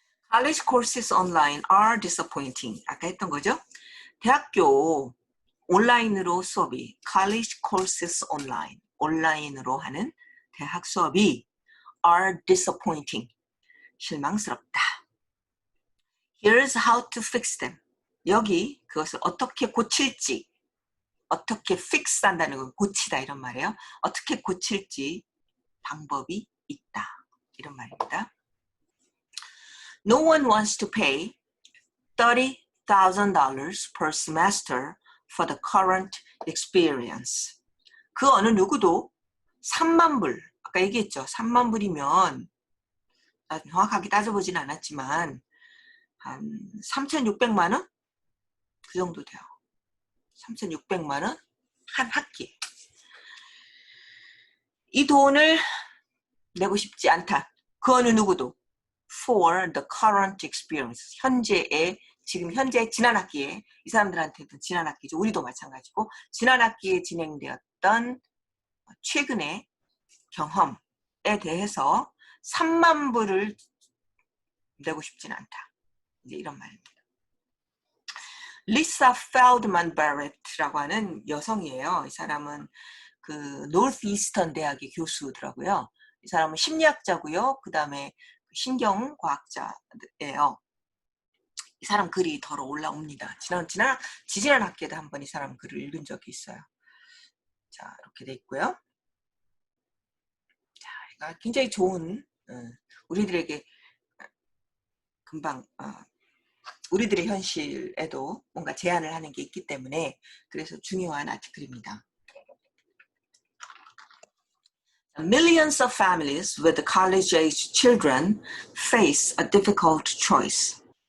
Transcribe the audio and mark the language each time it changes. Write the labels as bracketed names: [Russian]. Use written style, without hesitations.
[English] College courses online are disappointing. [Korean] 아까 했던 거죠? 대학교 온라인으로 수업이 [English] college courses online [Korean] 온라인으로 하는 대학 수업이 [English] are disappointing. [Korean] 실망스럽다. [English] Here's how to fix them. [Korean] 여기 그것을 어떻게 고칠지 어떻게 fix 한다는 건 고치다 이런 말이에요. 어떻게 고칠지 방법이 있다. 이런 말입니다. [English] No one wants to pay $30,000 per semester for the current experience. [Korean] 그 어느 누구도 3만 불, 아까 얘기했죠. 3만 불이면 정확하게 따져보진 않았지만 한 3,600만 원? 그 정도 돼요. 3,600만 원 한 학기. 이 돈을 내고 싶지 않다. 그 어느 누구도 [English] for the current experience. [Korean] 현재의 지금 현재 지난 학기에 이 사람들한테도 지난 학기죠. 우리도 마찬가지고 지난 학기에 진행되었던 최근의 경험에 대해서 3만 불을 내고 싶진 않다. 이제 이런 말입니다. 리사 펠드만 바레트라고 하는 여성이에요. 이 사람은 그 노스이스턴 대학의 교수더라고요. 이 사람은 심리학자고요. 그 다음에 신경과학자예요. 이 사람 글이 덜어 올라옵니다. 지지난 학기에도 한번 이 사람 글을 읽은 적이 있어요. 자, 이렇게 돼 있고요. 자, 굉장히 좋은 우리들에게 금방 우리들의 현실에도 뭔가 제안을 하는 게 있기 때문에 그래서 중요한 아티클입니다. [English] Millions of families with college-age children face a difficult choice.